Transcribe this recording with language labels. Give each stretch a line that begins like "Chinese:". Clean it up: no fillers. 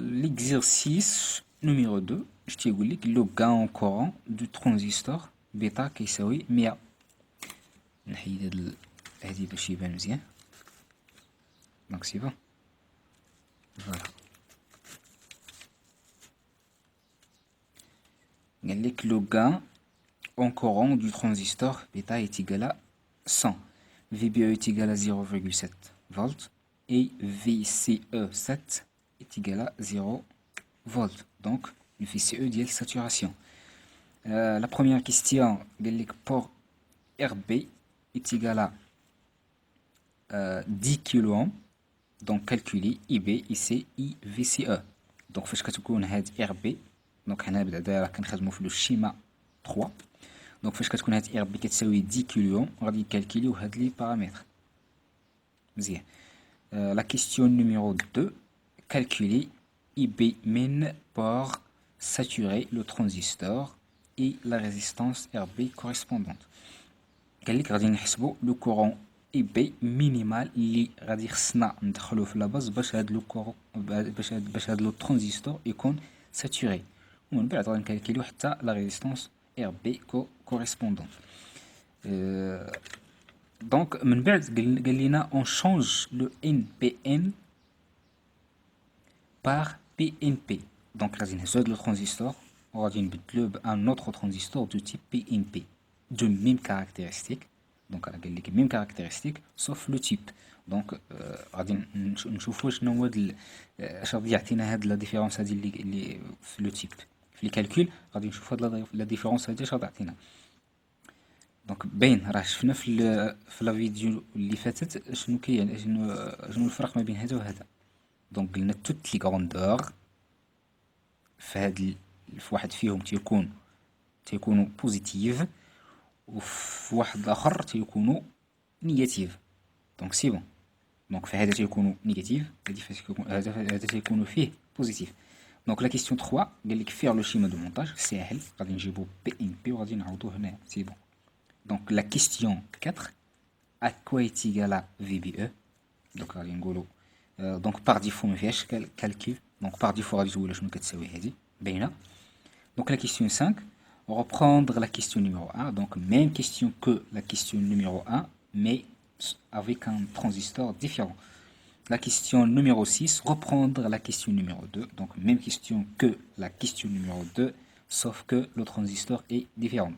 French: L'exercice numéro 2 je
Arabic: تيقول لك
French: لو gain en courant du transistor بيتا كيساوي 100.
Arabic: نحيد هادي باش يبان مزيان.
French: دونك سي بون. Voilà. Le gain en courant du transistor bêta est égal à 100. VBE est égal à 0,7 volts et VCE7 est égal à 0 volts. Donc, le VCE dit la saturation. La première question, pour RB est égal à 10 kΩ. donc calculer IB, IC, IVCE.
Arabic: donc فاش كتكون هاد RB donc حنا بعدا كنخدمو في لو شيما 3. donc فاش كتكون هاد RB كتساوي 10 كيلو غادي نكالكوليو هاد لي بارامتر مزيان.
French: la question numéro 2 calculer IB min pour saturer le transistor et la résistance RB correspondante.
Arabic: قال لك غادي نحسبو
French: لو كورون اي بي مينيمال
Arabic: اللي غادي خصنا ندخلوه في لاباز باش هاد لو كورون باش هاد لو ترانزستور يكون ساتوري ومن بعد غادي نكالكوليو حتى
French: لا ريزيستانس ار بي كوريسبوندون.
Arabic: دونك من بعد قال لينا
French: اون شونج لو ان بي ان بار بي ان بي.
Arabic: دونك غادي نهزو هاد لو ترانزستور وغادي نبدلوه بان اوتر ترانزستور
French: دو تيب بي ان بي دو ميم كاركتيرستيك. donc elle a les mêmes caractéristiques sauf le type.
Arabic: donc غادي نشوفوا شنو هو اش غادي يعطينا هاد لا ديفيرونس هادي اللي في لو تيب في الكالكول. غادي نشوفوا هاد لا ديفيرونس هادي اش غادي تعطينا. دونك باين راه شفنا في لا فيديو اللي فاتت شنو كاين شنو الفرق ما بين هذا وهذا. دونك قلنا توت لي غروندور في هاد في واحد فيهم تيكونوا بوزيتيف وفي واحد الاخر تيكونوا نيجاتيف.
French: دونك سي بون.
Arabic: دونك في هذا تيكونوا نيجاتيف هذا تيكونوا فيه بوزيتيف.
French: Donc la question 3, il faut faire le schéma de montage, c'est elle,
Arabic: غادي نجيبو PNP وغادي نعوضوه هنا,
French: c'est bon. Donc la question 4, à quoi est égal à VBE?
Arabic: Donc غادي نقولو donc par défaut ما فيهاش calcul, donc par défaut غادي تقول شنو كتساوي هذه باينه.
French: Donc la question 5, reprendre la question numéro 1, donc même question que la question numéro 1, mais avec un transistor différent. La question numéro 6, reprendre la question numéro 2, donc même question que la question numéro 2, sauf que le transistor est différent.